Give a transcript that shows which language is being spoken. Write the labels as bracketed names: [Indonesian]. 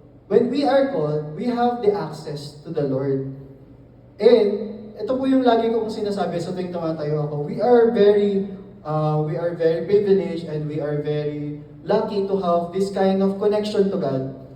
[English] When we are called, we have the access to the Lord. [Filipino] And ito po yung lagi ko sinasabi sa tuwing tumatayo ako. [English] We are very privileged and we are very lucky to have this kind of connection to God.